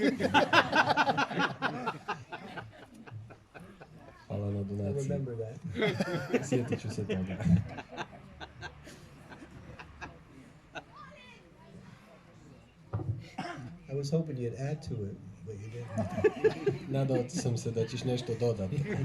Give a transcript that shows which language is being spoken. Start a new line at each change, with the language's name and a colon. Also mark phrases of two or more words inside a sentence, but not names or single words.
Croatian: Hvala na I donaciji.
English: remember that.
Croatian: Sjetit ću se toga.
English: I was hoping you'd add to it, but you didn't.
Croatian: Nadao sam se da ćeš nešto dodati.